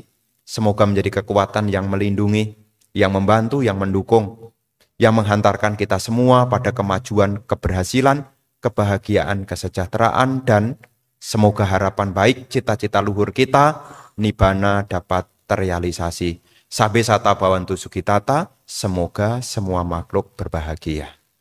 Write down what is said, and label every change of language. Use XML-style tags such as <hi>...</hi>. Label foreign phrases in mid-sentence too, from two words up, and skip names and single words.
<id>Semoga menjadi kekuatan yang melindungi, yang membantu, yang mendukung, yang menghantarkan kita semua pada kemajuan, keberhasilan, kebahagiaan, kesejahteraan, dan semoga harapan baik, cita-cita luhur kita, nibbana dapat terrealisasi.</id> <pi>Sabbe sata bhavantu sukhitata,</pi> <id>semoga semua makhluk berbahagia.</id>